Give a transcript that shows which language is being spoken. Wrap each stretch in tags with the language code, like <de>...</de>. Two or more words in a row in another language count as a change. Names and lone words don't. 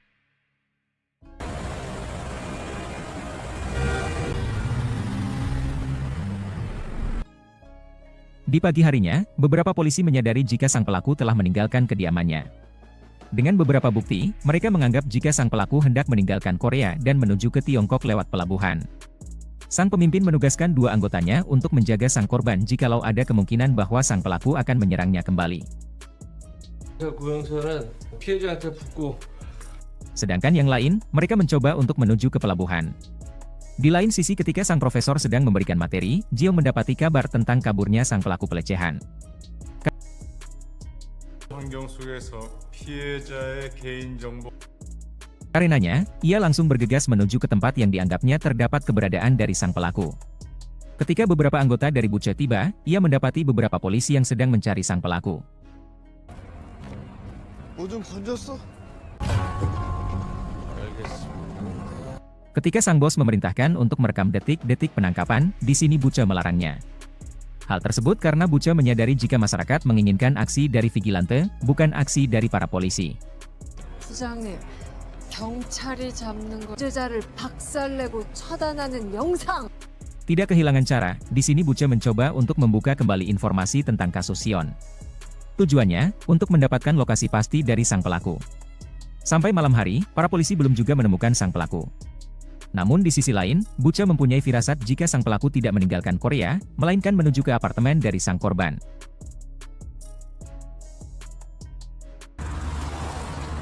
<id>Di pagi harinya, beberapa polisi menyadari jika sang pelaku telah meninggalkan kediamannya. Dengan beberapa bukti, mereka menganggap jika sang pelaku hendak meninggalkan Korea dan menuju ke Tiongkok lewat pelabuhan. Sang pemimpin menugaskan 2 anggotanya untuk menjaga sang korban jikalau ada kemungkinan bahwa sang pelaku akan menyerangnya kembali.</id> <ko>구형사는 피해자한테 붙고</ko> <id>Sedangkan yang lain, mereka mencoba untuk menuju ke pelabuhan. Di lain sisi ketika sang profesor sedang memberikan materi, Jiong mendapati kabar tentang kaburnya sang pelaku pelecehan.</id> <ko>환경 속에서 피해자의 개인정보</ko> <id>Karenanya, ia langsung bergegas menuju ke tempat yang dianggapnya terdapat keberadaan dari sang pelaku. Ketika beberapa anggota dari Bucha tiba, ia mendapati beberapa polisi yang sedang mencari sang pelaku.</id> <ko>뭐좀 건졌어?</ko> <id>Ketika sang bos memerintahkan untuk merekam detik-detik penangkapan, di sini Bucha melarangnya. Hal tersebut karena Bucha menyadari jika masyarakat menginginkan aksi dari Vigilante, bukan aksi dari para polisi.</id> <ko>부장님, 경찰이 잡는 거 범죄자를 박살내고 처단하는 영상.</ko> <id>Tidak kehilangan cara, di sini Bucha mencoba untuk membuka kembali informasi tentang kasus Sion. Tujuannya, untuk mendapatkan lokasi pasti dari sang pelaku. Sampai malam hari, para polisi belum juga menemukan sang pelaku. Namun di sisi lain, Bucha mempunyai firasat jika sang pelaku tidak meninggalkan Korea, melainkan menuju ke apartemen dari sang korban.</id>